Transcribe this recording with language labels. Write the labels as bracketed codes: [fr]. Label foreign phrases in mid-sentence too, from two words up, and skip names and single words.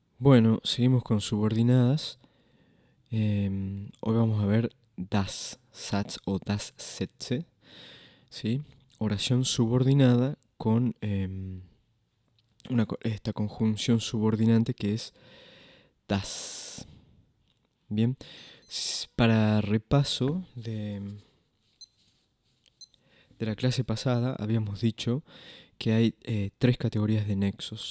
[es] Bueno, seguimos con subordinadas. Hoy vamos a ver [de] das Satz [es] o [de] das Sätze, [es] ¿sí? Oración subordinada con esta conjunción subordinante que es das. Bien, para repaso de la clase pasada habíamos dicho que hay tres categorías de nexos.